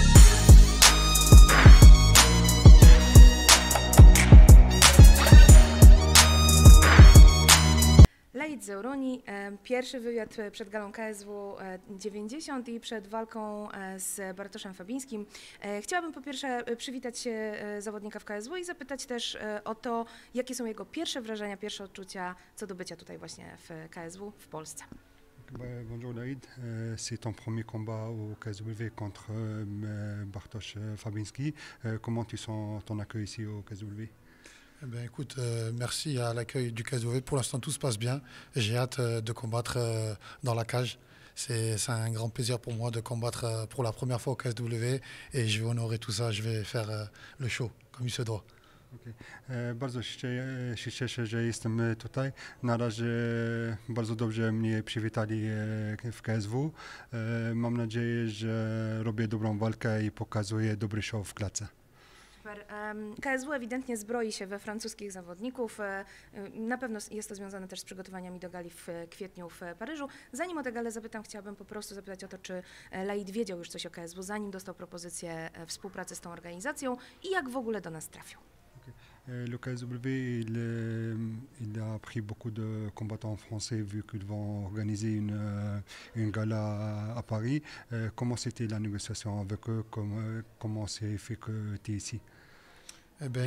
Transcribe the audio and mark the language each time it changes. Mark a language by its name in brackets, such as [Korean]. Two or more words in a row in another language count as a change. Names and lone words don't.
[Polish] Laid Zeuroni, pierwszy wywiad przed galą KSW 90 i przed walką z Bartoszem Fabińskim. Chciałabym po pierwsze przywitać zawodnika w KSW i zapytać też o to, jakie są jego pierwsze wrażenia, pierwsze odczucia co do bycia tutaj właśnie w KSW w Polsce. [French] Bonjour Laïd, c'est ton premier combat au KSW contre Bartosz Fabiński. Comment tu sens ton accueil ici au KSW? Eh ben, écoute, merci à l'accueil du KSW. Pour l'instant, tout se passe bien. J'ai hâte de combattre dans la cage. C'est un grand plaisir pour moi de combattre pour la première fois au KSW et je vais honorer tout ça. Je vais faire le show comme il se doit. Okay. [Polish] Bardzo się cieszę, że jestem tutaj. Na razie bardzo dobrze mnie przywitali w KSW. Mam nadzieję, że robię dobrą walkę i pokazuję dobry show w klatce. Super. KSW ewidentnie zbroi się we francuskich zawodników. Na pewno jest to związane też z przygotowaniami do gali w kwietniu w Paryżu. Zanim o tę galę zapytam, chciałabym po prostu zapytać o to, czy Laid wiedział już coś o KSW, zanim dostał propozycję współpracy z tą organizacją i jak w ogóle do nas trafił. [French] Le KSW, il a pris beaucoup de combattants français vu qu'ils vont organiser une gala à Paris. Comment c'était la négociation avec eux? Comment c'est fait que tu es ici? Eh ben,